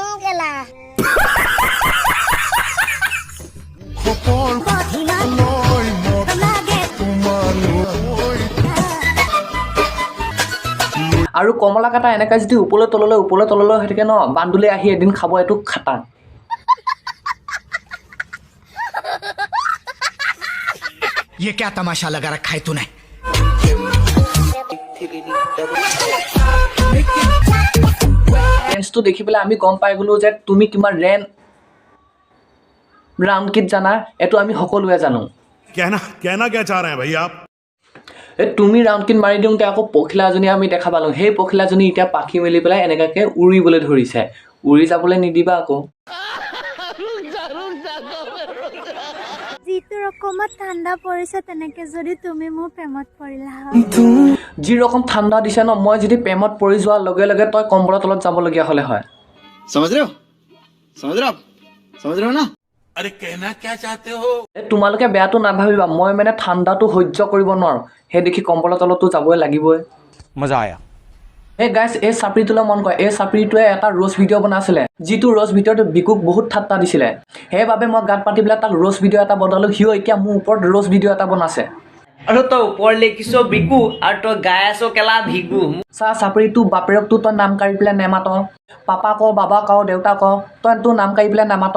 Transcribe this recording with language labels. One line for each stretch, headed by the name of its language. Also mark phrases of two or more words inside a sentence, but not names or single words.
Assamese: আৰু কমলা কাটা এনেকৈ যদি ওপৰলৈ তললৈ হৈ থাকে ন, বান্দুলে আহি এদিন খাব, এইটো খাটাং।
Hindi: ये क्या तमाशा लगा रखा है तूने?
Assamese: ৰেঞ্জটো দেখি পেলাই আমি গম পাই গ'লো যে তুমি কিমান
English: round kit
Assamese: জানা, এইটো আমি সকলোৱে জানো।
Hindi: कहना क्या चाह रहे हैं भाई आप?
Assamese: এই তুমি
English: round kit
Assamese: মাৰি দিওঁতে আকৌ পখিলাজনী আমি দেখা পালোঁ। সেই পখিলাজনী এতিয়া পাখি মেলি পেলাই এনেকুৱাকৈ উৰিবলৈ ধৰিছে। উৰি যাবলৈ নিদিবা আকৌ। যিটো ৰকমত ঠাণ্ডা পৰিছে তেনেকে যদি তুমি মোৰ প্ৰেমত পৰিলা হয়। যি ৰকম ঠাণ্ডা দিছে ন, মই যদি প্ৰেমত পৰি যোৱাৰ লগে লগে তই কম্বলৰ তলত যাবলগীয়া হ'লে হয়।
Hindi: समझ रहे हो ना? अरे कहना क्या चाहते हो?
Assamese: তোমালোকে বেয়াটো নাভাবিবা, মই মানে ঠাণ্ডাটো সহ্য কৰিব নোৱাৰোঁ। সেই দেখি কম্বলৰ তলতো যাবই লাগিবই।
Hindi: मजा आया।
Assamese: এই গাইছ, এই চাপৰিটোলৈ মন কৰে। এই চাপৰিটোৱে এটা ৰ'জ ভিডিঅ' বনাইছিলে, যিটো ৰ'জ ভিডিঅ'টো বিকুক বহুত ঠাট্টা দিছিলে। সেইবাবে মই গাত পাতি পেলাই তাক ৰ'জ ভিডিঅ' এটা বনালোঁ। সিও এতিয়া মোৰ ওপৰত ৰ'জ ভিডিঅ' এটা বনাইছে। আৰু তই ওপৰত লিখিছ বিকু আৰু তই গাই আছ কেলা ভিগু। চা, চাপৰিটো বাপেৰকটো তই নাম কাঢ়ি পেলাই নেমাত, পাপা ক, বাবা ক, দেউতা ক, তই তোৰ নাম কাঢ়ি পেলাই নেমাত।